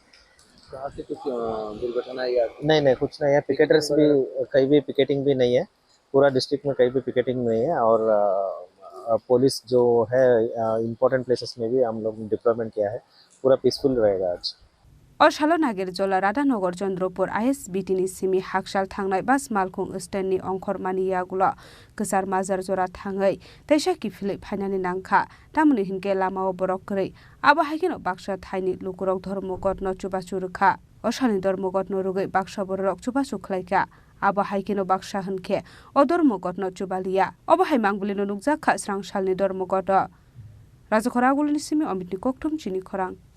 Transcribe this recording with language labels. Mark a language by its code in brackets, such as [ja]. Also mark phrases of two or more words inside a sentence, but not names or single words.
[hi] कहाँ से कुछ दुर्घटना या नहीं कुछ नहीं है पिकेटर्स भी कहीं भी पिकेटिंग भी नहीं है पूरा डिस्ट्रिक्ट में कहीं भी पिकेटिंग नहीं है और पुलिस जो है [en] important places [hi] में भी हम लोग डिप्लॉयमेंट किया है, पूरा पीसफुल रहेगा आज। [trp] अशालो नागिर जला राधानगर चंद्रपुर ISBTनि सिमी हाकसाल थांनाय बास मालखुं स्टेननि अंखर मानियागुला गोसार माजार जरा थाङै तैसा किफिलै फाइनानि नांखा तामुनि हिनके लामाव बरकरै आबा हाइकेन बाक्सा थाइनि लुकुरक धर्मगत न चुबासु रुखा अशानि धर्मगत न रुगै बाक्सा बरक चुबासु खलाइका आबा हाइकेन बाक्सा हनखे अधर्मगत न चुबालिया अबा हाइ मांगबुलिनो नुकजाखा स्रांसालनि धर्मगत राजखरागुलनि सिमी अमितनि कोकथुम चिनि खरां